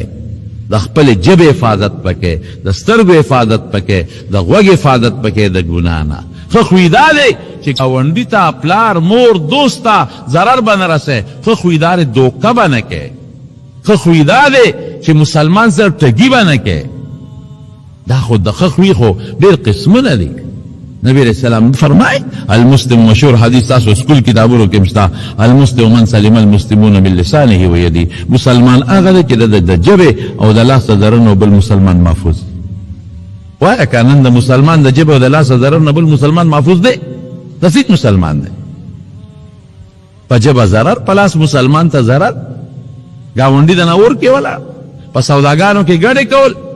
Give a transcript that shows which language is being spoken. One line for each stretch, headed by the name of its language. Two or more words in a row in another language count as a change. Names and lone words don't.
Pashto: د خپل ژبې حفاظت پکې، د سترګو حفاظت پکې، د غوږ حفاظت پکې د ګناه نه. ښه خوی دا دی چې ګاونډي ته، پلار، مور، دوست ته ضرر به نه رسوي. ښه خوی دا دی دوکه به نه کوي. ښه خوی دا دی چې مسلمان سره ټګي به نه کوي. دا خو د ښه خوی خو ډېر قسمونه دي.
Urdu: نبی علیہ السلام فرمائے
Pashto: المسلم مشهور حدیث تاسو سکول کتابونو کې مشته،
Arabic: المسلم من سلم المسلمون من لسانه و یده.
Pashto: مسلمان هغه دی چې د ژبې او د لاس ضرر نه بل مسلمان محفوظ. وایه که نن د مسلمان د ژبې او د لاس ضرر نه بل مسلمان محفوظ دی؟ داسې مسلمان دی. په ژبه ضرر، په لاس مسلمان ته ضرر. ګاونډي د نور کې ولا په سوداګانو کې ګډې کول.